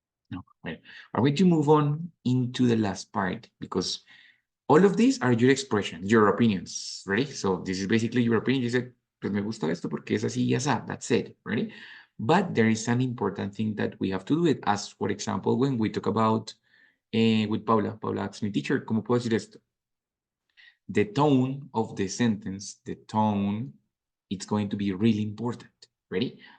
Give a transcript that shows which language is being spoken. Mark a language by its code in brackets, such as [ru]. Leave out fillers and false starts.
[en] No. Well, are we to move on into the last part? Because all of these are your expressions, your opinions, ready? So this is basically your opinion. You said, [es] pues me gusta esto porque es así y así. [en] That's it, ready? But there is an important thing that we have to do it. As, for example, when we talk about, with Paula asked me, teacher, [es] ¿cómo puedo decir esto? [en] The tone of the sentence, the tone, it's going to be really important, ready?